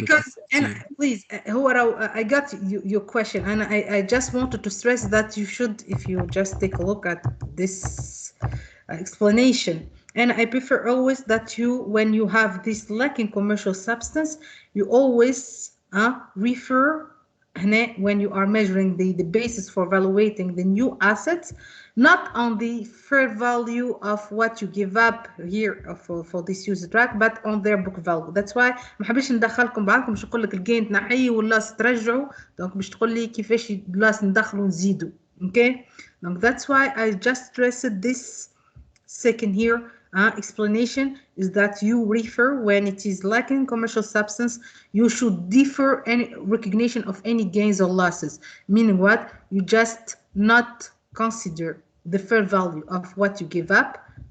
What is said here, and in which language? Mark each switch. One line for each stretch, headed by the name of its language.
English: because and please, I got your question, and I just wanted to stress that you should, if you just take a look at this explanation, and I prefer always that you, when you have this lacking commercial substance, you always refer when you are measuring the basis for evaluating the new assets, not on the fair value of what you give up here for this user track, but on their book value. That's why
Arabic: ما حبيتش ندخلكم بعضكم باش نقول لك الجين تنحيه واللاس ترجعوا، دونك باش تقول لي كيفاش اللاس ندخلوا نزيدوا.
English: Okay, donc that's why I just stressed this second here explanation is that you refer when it is lacking commercial substance, you should defer any recognition of any gains or losses. Meaning what? You just not consider the fair value of what you give up.